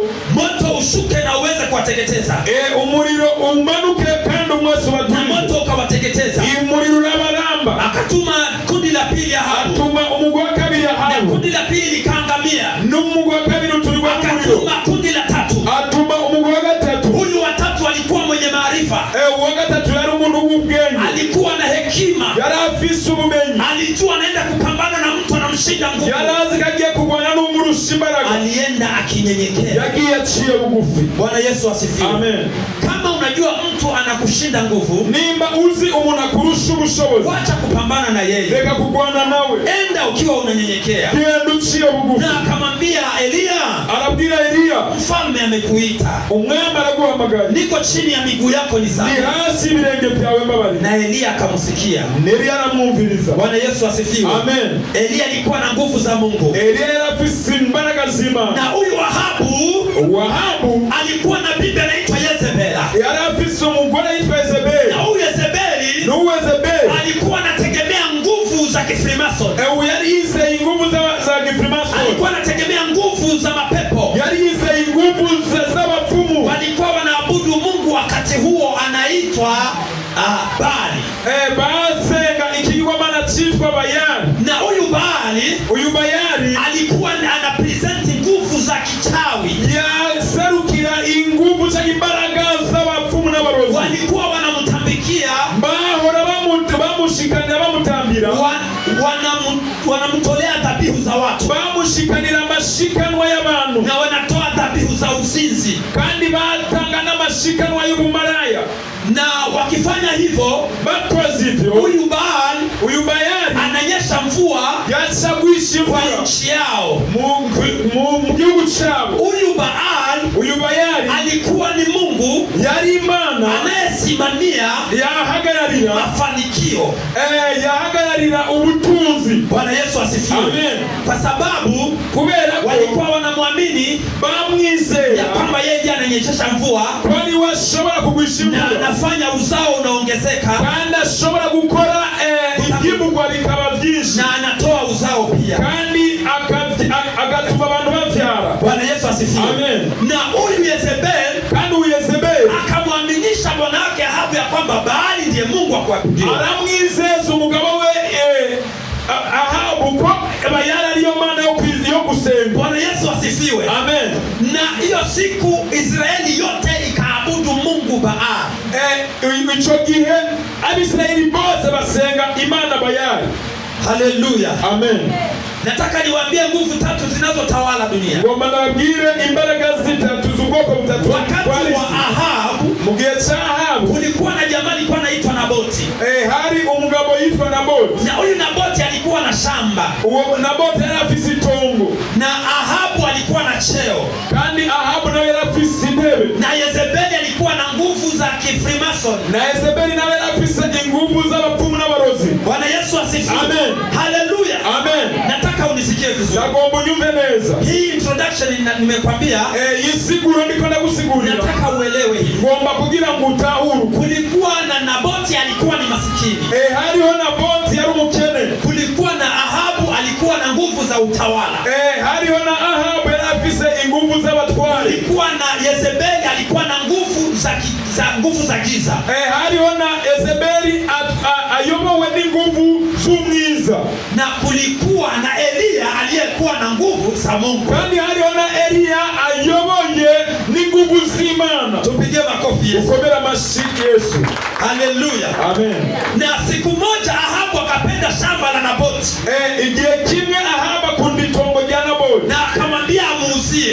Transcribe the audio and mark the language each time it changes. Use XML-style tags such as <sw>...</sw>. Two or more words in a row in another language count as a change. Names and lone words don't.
<sw>moto ushuke na uweze kuwateketeza.</sw> <rn>Umuriro umanuke kandi umwese</rn> <sw>na moto ukawateketeza.</sw> <rn>Umuriro urabaramba.</rn> <sw>Akatuma kundi la pili Ahabu,</sw> <rn>atuma umugwi wa kabiri Ahabu,</rn> <sw>na kundi la pili likaangamia,</sw> <rn>n'umugwi wa kabiri uturirwa mu muriro.</rn> <sw>Akatuma kundi la tatu,</sw> <rn>atuma umugwi wa gatatu.</rn> <sw>Huyu wa tatu alikuwa mwenye maarifa,</sw> <rn>uwa gatatu yari umuntu w'ubwenge,</rn> <sw>alikuwa na hekima,</sw> <rn>yari afise ubumenyi,</rn> <sw>alijua anaenda kupambana na mtu anamshinda nguvu,</sw> <rn>yari azi kagiye kurwana n'umurusha imbaraga,</rn> <sw>alienda akinyenyekea,</sw> <rn>yagiye aciye bugufi.</rn> <sw>Bwana Yesu asifiwe. Amen. Kama unajua mtu anakushinda nguvu,</sw> <rn>nimba uzi umuntu akurusha ubushobozi,</rn> <sw>wacha kupambana na yeye,</sw> <rn>reka kurwana nawe,</rn> <sw>enda ukiwa unanyenyekea.</sw> <rn>genda uciye bugufi.</rn> <sw>Na akamwambia Eliya,</sw> <rn>arabwira Eliya,</rn> <sw>mfalme amekuita,</sw> <rn>umwami araguhamagaye,</rn> <sw>niko chini ya miguu yako, ni sawa,</sw> <rn>ni hasi ibirenge byawe mbabari.</rn> <sw>na Eliya akamsikia.</sw> <rn>Eliya aramwumviriza.</rn> <sw>Bwana Yesu asifiwe. Amen. Eliya alikuwa na nguvu za Mungu.</sw> <rn>Eliya yarafise imbaraga z'Imana.</rn> <sw>Na huyu Ahabu alikuwa na bibi anaitwa Yezebela.</sw> <rn>Yarafise umugore yitwa Yezebeli.</rn> <sw>Na huyu Yezebeli alikuwa anategemea nguvu za Freemason.</sw> <rn>Yari yizeye nguvu za Freemason.</rn> <sw>Alikuwa anategemea nguvu za mapepo.</sw> <rn>Yari yizeye nguvu za wafumu.</rn> <sw>Walikuwa wanaabudu Mungu wakati huo anaitwa Baali.</sw> <rn>Basenga ikigirwamana cyitwa Bayali.</rn> <sw>Na huyu Bayali alikuwa anapresent nguvu za kichawi.</sw> <rn>Yaserukira inguvu za imbaraga z'abapfumu n'abarozi.</rn> <sw>Walikuwa wanamtambikia,</sw> <rn>bahora bamushikanira bamutambira,</rn> <sw>wanamtolea dhabihu za watu,</sw> <rn>bamushikanira amashikanwa y'abantu,</rn> <sw>na wanatoa dhabihu za uzinzi,</sw> <rn>kandi batanga n'amashikanwa y'ubumaraya.</rn> <sw>Na wakifanya hivyo,</sw> <rn>bakoze hivyo, huyu Bayali</rn> <sw>ananyesha mvua,</sw> <rn>yasagwisha</rn> <sw>kwa nchi yao,</sw> <rn>mu gihugu cyabo.</rn> <sw>Huyu Bayali alikuwa ni Mungu,</sw> <rn>yari Imana</rn> <sw>anayesimamia,</sw> <rn>yahagararira</rn> <sw>mafanikio,</sw> <rn>yahagararira ubutunzi.</rn> <sw>Bwana Yesu asifiwe. Amen. Kwa sababu</sw> <rn>kubera</rn> <sw>walikuwa wanamwamini,</sw> <rn>bamwizeye</rn> <sw>ya kwamba yeye ananyeshesha mvua,</sw> <rn>kwani washobora kugwisha imvura,</rn> <sw>na anafanya uzao unaongezeka,</sw> <rn>kandi ashobora gukora ibyimburwa bikaba byinshi,</rn> <sw>na anatoa uzao pia,</sw> <rn>kandi</rn> <sw>asifiwe. Amen. Na huyu Yezebeli,</sw> <rn>kandi Yezebeli</rn> <sw>akamwaminisha bwana wake Ahabu ya kwamba Baali ndiye Mungu wa kuabudiwa.</sw> <rn>Aramwizeza umugabo we Ahabu ko Baali ariyo mana yo gusenga.</rn> <sw>Bwana Yesu asifiwe. Amen. Na hiyo siku Israeli yote ikaabudu Mungu Baali.</sw> <rn>Ico gihe Abisirayeli bose basenga imana Baali.</rn> <sw>Haleluya. Amen. Nataka niwaambie nguvu tatu zinazotawala dunia.</sw> <rn>Ngomba nababwire imbaraga zitatu z'ubwoko butatu.</rn> <sw>Wakati wa Ahabu,</sw> <rn>mu gihe cya Ahabu,</rn> <sw>kulikuwa na jamaa alikuwa anaitwa Naboti.</sw> <rn>Hari umugabo yitwa Naboti.</rn> <sw>Na huyu Naboti alikuwa na shamba.</sw> <rn>Naboti yari afise itongo.</rn> <sw>Na Ahabu alikuwa na cheo.</sw> <rn>Kandi Ahabu nawe yari afise intebe.</rn> <sw>Na Yezebeli alikuwa na nguvu za kifrimason.</sw> <rn>Na Yezebeli nawe yari afise nguvu z'abapfumu n'abarozi.</rn> <sw>Bwana Yesu asifiwe. Amen. Haleluya. Amen. Nataka unisikie vizuri.</sw> <rn>Nagomba unyumve neza.</rn> <sw>Hii introduction nimekwambia,</sw> <rn>yisiguro ndiko ndagusigurira.</rn> <sw>Nataka uelewe hivi.</sw> <rn>Ngomba kugira ngo utahuru.</rn> <sw>Kulikuwa na Naboti alikuwa ni masikini.</sw> <rn>Hariho Naboti yari umukene.</rn> <sw>Kulikuwa na Ahabu alikuwa na nguvu za utawala.</sw> <rn>Hariho na Ahabu yari afise nguvu z'abatwari.</rn> <sw>Kulikuwa na Yezebeli alikuwa na nguvu za giza.</sw> <rn>Hariho na Yezebeli ayobowe n'inguvu z'umwiza.</rn> <sw>Na kulikuwa na Eliya aliyekuwa na nguvu za Mungu.</sw> <rn>Kandi hariho na Eliya ayoboye n'inguvu z'Imana.</rn> <sw>Tupige makofi Yesu.</sw> <rn>Ukomera amashyi Yesu.</rn> <sw>Haleluya. Amen. Na siku moja Ahabu akapenda shamba la Naboti.</sw> <rn>Igihe kimwe Ahabu akunda itongo rya Naboti.</rn> <sw>Na akamwambia amuuzie.</sw>